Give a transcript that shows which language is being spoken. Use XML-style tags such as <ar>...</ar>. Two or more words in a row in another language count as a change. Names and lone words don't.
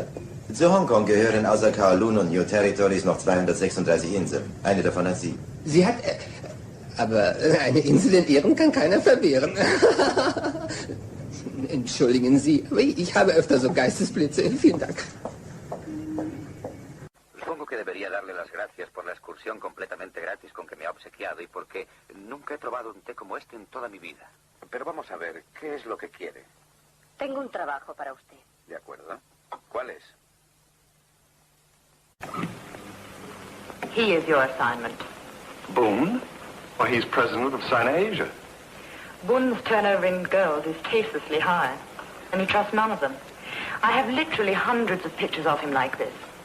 <de>Zu Hongkong gehören außer Kowloon und</de> <en>New Territories</en> <de>noch 236 Inseln. Eine davon hat Sie. Sie hat... aber eine Insel in Ehren kann keiner verwehren. Entschuldigen Sie, aber ich habe öfter so Geistesblitze. Vielen Dank.</de> <es>Supongo que debería darle las gracias por la excursión completamente gratis con que me ha obsequiado y porque nunca he probado un té como este en toda mi vida. Pero vamos a ver, ¿qué es lo que quiere? Tengo un trabajo para usted. De acuerdo. ¿Cuál es?</es> <en>He is your assignment. Boone? Why, he's president of Sina Asia. Boone's turnover in girls is tastelessly high, and he trusts none of them. I have literally hundreds of pictures of him like this.</en>